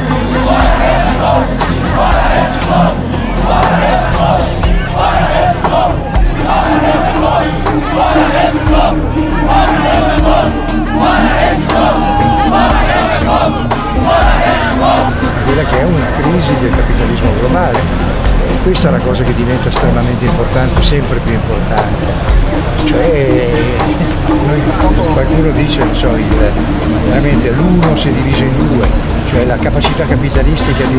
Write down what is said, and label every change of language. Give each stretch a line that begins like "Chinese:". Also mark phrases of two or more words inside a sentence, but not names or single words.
Portuguese: Bora, Red Globo! Bora, Red Globo! Bora, Red Globo! Bora, Red Globo! Bora, Red Globo! Bora, Red Globo! Bora, Red Globo! Bora, Red Globo! Bora, Red Globo! Bora, Red Globo!
Italian: Quella che è una crisi del capitalismo globale, e questa è la cosa che diventa estremamente importante, sempre più importante. Cioè, qualcuno dice, non so, veramente l'uno si è diviso in due, cioè la capacità capitalistica di